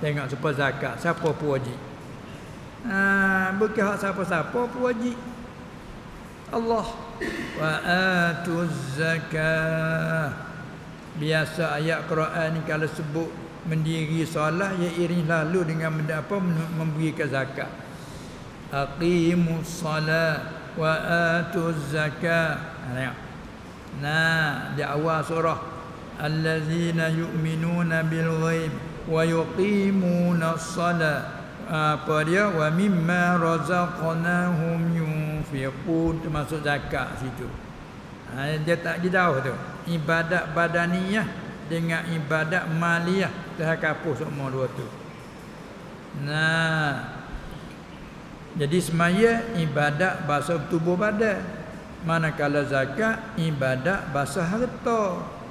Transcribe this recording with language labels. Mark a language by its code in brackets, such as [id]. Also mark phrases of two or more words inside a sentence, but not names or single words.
[ms] Tengok supaya zakat, siapa pun wajib. Bukan hak siapa-siapa pun wajib. [ar] الله وآتوا الزكاة. [ms] Biasa ayat Quran ni kalau sebut mendiri solat, ia iring lalu dengan apa, memberikan zakat. [ar] أقيموا الصلاة وآتوا الزكاة. [ms] Di awal surah [ar] الذين يؤمنون بالغيب ويقيمون الصلاة. [ms] Apa dia? [ar] ومما رزقناهم ينفقون. [ms] Termasuk zakat situ. Dia tak jauh tu. Ibadat badaniyah dengan ibadat maliyah dah kapuh semua dua tu. Jadi semaya ibadat bahasa tubuh badan, manakala zakat ibadat bahasa harta.